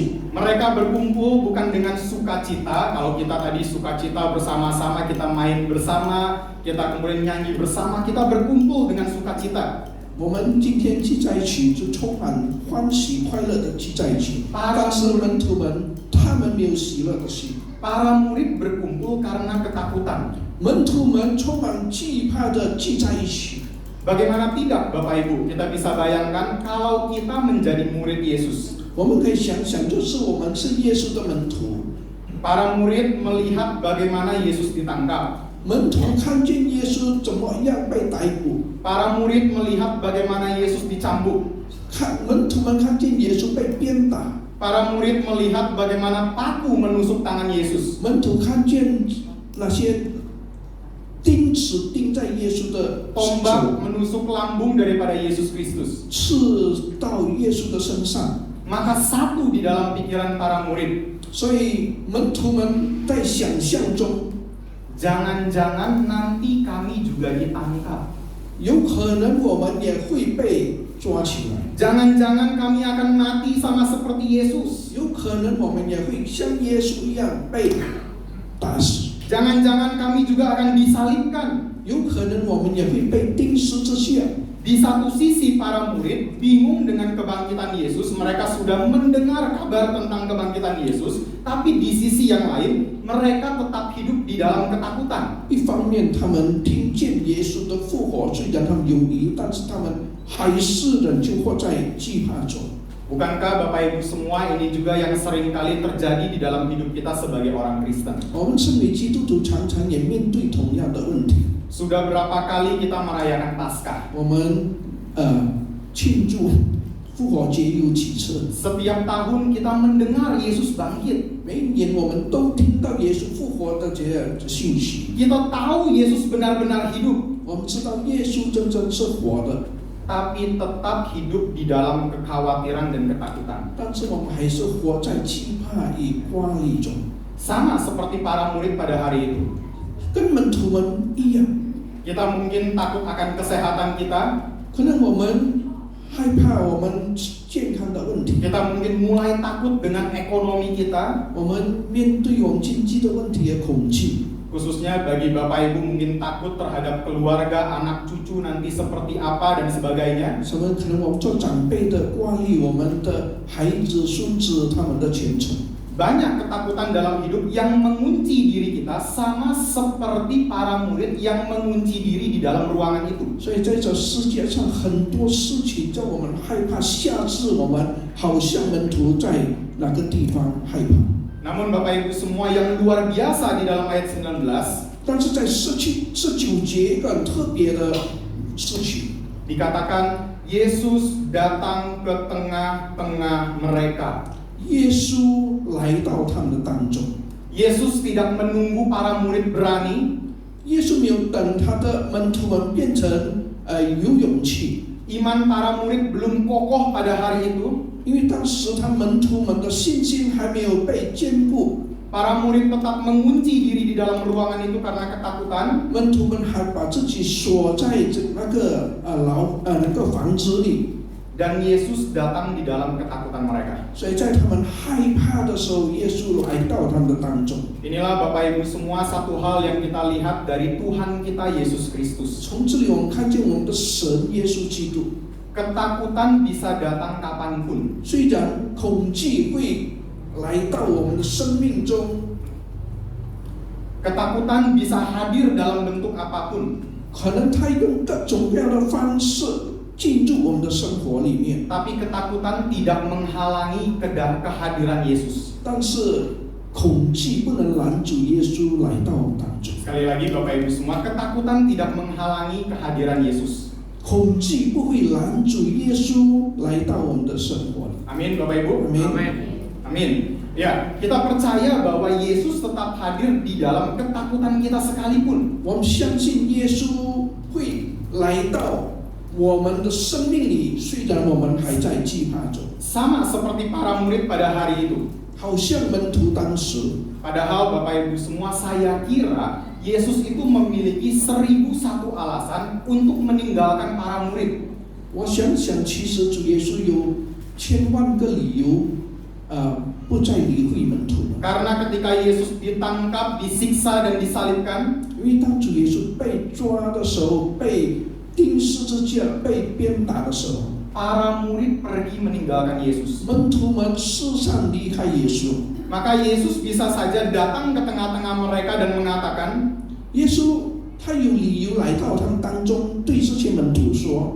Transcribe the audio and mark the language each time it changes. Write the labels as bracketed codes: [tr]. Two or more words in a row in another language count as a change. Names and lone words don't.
[id] Mereka berkumpul bukan dengan sukacita. Kalau kita tadi sukacita bersama-sama, kita main bersama, kita kemudian nyanyi bersama, kita berkumpul dengan sukacita. [zh] 我们今天聚在一起，就充满欢喜快乐的聚在一起。但是门徒们，他们没有喜乐的心。 [id] Para murid berkumpul karena ketakutan. [zh] 门徒们充满惧怕的聚在一起。 [id] Bagaimana tidak, Bapak Ibu? Kita bisa bayangkan kalau kita menjadi murid Yesus. [zh] 我们可以想想，就是我们是耶稣的门徒。 [id] Para murid melihat bagaimana Yesus ditangkap. [zh] 门徒看见耶稣怎么样被逮捕， [id] Para murid melihat bagaimana Yesus dicambuk. [zh] 门徒们看见耶稣被鞭打， [id] Para murid melihat bagaimana paku menusuk tangan Yesus. [zh] 门徒看见那些钉子钉在耶稣的身 [id] Tombak [zh] 上， [id] menusuk lambung daripada Yesus Kristus. [zh] 刺到耶稣的身上。 [id] Maka satu di dalam pikiran para murid, [zh] 所以门徒们在想象中， [id] jangan-jangan nanti kami juga ditangkap. [zh] 有可能我们也会被抓起来， [id] Jangan-jangan kami akan mati sama seperti Yesus. [zh] 有可能我们也会像耶稣一样被打死， [id] Jangan-jangan kami juga akan disalibkan. [zh] 有可能我们也会被钉十字架。 [id] Di satu sisi para murid bingung dengan kebangkitan Yesus, mereka sudah mendengar kabar tentang kebangkitan Yesus, tapi di sisi yang lain mereka tetap hidup di dalam ketakutan. [zh] 一方面，他们听见耶稣的复活，虽然他们有疑，但是他们还是仍旧活在惧怕中。 [id] Bukankah Bapak Ibu semua ini juga yang sering kali terjadi di dalam hidup kita sebagai orang Kristen? [zh] 我们身为基督徒，常常也面对同样的问题。 [id] Sudah berapa kali kita merayakan Paskah? [zh] 我们庆祝复活节有几次？ [id] Setiap tahun kita mendengar Yesus bangkit. [zh] 每一年我们都听到耶稣复活的这样的信息。 [id] Kita tahu Yesus benar-benar hidup, [zh] 我们知道耶稣真正是活的， [id] tapi tetap hidup di dalam kekhawatiran dan ketakutan. [zh] 但是我们还是活在惧怕与压力中， [id] Sama seperti para murid pada hari itu. [zh] 跟门徒们一样。 [id] Kita mungkin takut akan kesehatan kita, [zh] 可能我们害怕我们健康的问题， [id] kita mungkin mulai takut dengan ekonomi kita, [zh] 我们面对我们经济的问题也恐惧。 [id] khususnya bagi Bapak Ibu mungkin takut terhadap keluarga, anak cucu nanti seperti apa dan sebagainya. [zh] 什么？可能我们做长辈的挂虑我们的孩子、孙子他们的前程。 [id] Banyak ketakutan dalam hidup yang mengunci diri kita, sama seperti para murid yang mengunci diri di dalam ruangan itu. [zh] 所以在这世界上很多事情叫我们害怕，吓至我们好像门徒在哪个地方害怕。 [id] Namun Bapak Ibu semua yang luar biasa di dalam ayat 19, [zh] 但是在19节一个很特别的事情， [id] dikatakan Yesus datang ke tengah-tengah mereka. [zh] 耶稣来到他们的当中。 [id] Yesus tidak menunggu para murid berani, [zh] 耶稣没有等他的门徒们变成有勇气， [id] iman para murid belum kokoh pada hari itu. [zh] 因为当时他门徒们的信心还没有被坚固， [id] Para murid tetap mengunci diri di dalam ruangan itu karena ketakutan. [zh] 门徒们还把自己锁在那个房子里。 [id] Dan Yesus datang di dalam ketakutan mereka. [zh] 所以在他们害怕的时候，耶稣来到他们的当中。 [id] Inilah Bapak Ibu semua satu hal yang kita lihat dari Tuhan kita Yesus Kristus. [zh] 从这里我们看见我们的神耶稣基督。 [id] Ketakutan bisa datang kapanpun. [zh] 虽然恐惧会来到我们的生命中， [id] Ketakutan bisa hadir dalam bentuk apapun. [zh] 可能他用各种各样的方式进入我们的生活里面， [id] Tapi ketakutan tidak menghalangi kehadiran Yesus. [zh] 但是恐惧不能拦阻耶稣来到我们当中。 [id] Sekali lagi Bapak Ibu semua, ketakutan tidak menghalangi kehadiran Yesus. [zh] 恐惧不会拦阻耶稣来到我们的生活里。 [id] Amin Bapak Ibu. Amin. Amin. Ya, kita percaya bahwa Yesus tetap hadir di dalam ketakutan kita sekalipun. [zh] 我们相信耶稣会来到我们的生命里，虽然我们还在惧怕中， [id] Sama seperti para murid pada hari itu. [zh] 好像门徒当时。 [id] Padahal Bapak Ibu semua, saya kira Yesus itu memiliki 1001 alasan untuk meninggalkan para murid. [zh] 我想想，其实主耶稣有千万个理由，不再理会门徒了。 [id] Karena ketika Yesus ditangkap, disiksa dan disalibkan, [zh] 因为当主耶稣被抓的时候，被钉十字架、被鞭打的时候， [id] para murid pergi meninggalkan Yesus. [zh] 门徒们世上离开耶稣。 [id] Maka Yesus bisa saja datang ke tengah-tengah mereka dan mengatakan, [zh] 耶稣他有理由来到他们当中，对这些门徒说：